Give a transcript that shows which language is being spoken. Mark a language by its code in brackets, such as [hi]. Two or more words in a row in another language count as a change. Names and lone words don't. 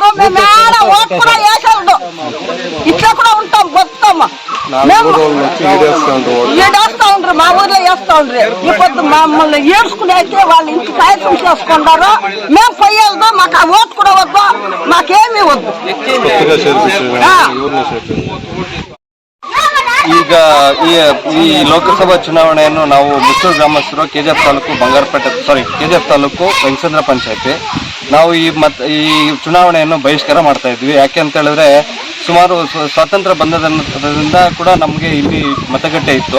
[te] మేము ఆడ ఓటు కూడా వేసేది, ఇట్లా కూడా ఉంటాం, బతుకుతాము. మేము ఈడేస్తా ఉండ్రు, మా ఊర్లో వేస్తా ఉండ్రి. ఈ పొద్దు మమ్మల్ని ఏడ్చుకునేకే వాళ్ళు ఇంటి ప్రయత్నం చేసుకుంటారు. మేము పోయేది, మాకు ఆ ఓటు కూడా వద్దు, మాకేమీ వద్దు. [kn] ಈಗ ಈ ಲೋಕಸಭಾ ಚುನಾವಣೆಯನ್ನು ನಾವು ಮುಸ್ಟೂರು ಗ್ರಾಮಸ್ಥರು ಕೆಜಿಎಫ್ ತಾಲೂಕು ವೆಂಕಸಂದ್ರ ಪಂಚಾಯತಿ ನಾವು ಈ ಚುನಾವಣೆಯನ್ನು ಬಹಿಷ್ಕಾರ ಮಾಡ್ತಾ ಇದ್ವಿ. ಯಾಕೆ ಅಂತ ಹೇಳಿದ್ರೆ ಸುಮಾರು ಸ್ವಾತಂತ್ರ್ಯ ಬಂದದಿಂದ ಕೂಡ ನಮಗೆ ಇಲ್ಲಿ ಮತಗಟ್ಟೆ ಇತ್ತು.